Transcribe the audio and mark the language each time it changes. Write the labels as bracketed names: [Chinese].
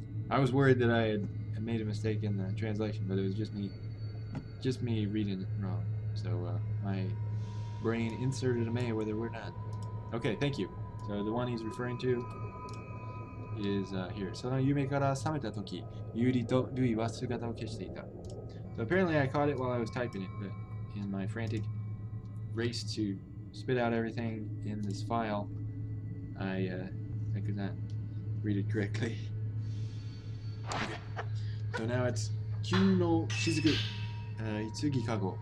[English] I was worried that I had made a mistake in the translation, but it was just me reading it wrong. So my brain inserted a me where there were none. Okay, thank you. So the one he's referring to is here. [Japanese] その夢から覚めたとき、ユリとルイは姿を消していた. [English] So apparently I caught it while I was typing it, but in my frantic race to spit out everything in this file, I could not read it correctly. Okay. So now it's Kyu no Shizuku. Itsugi Kago.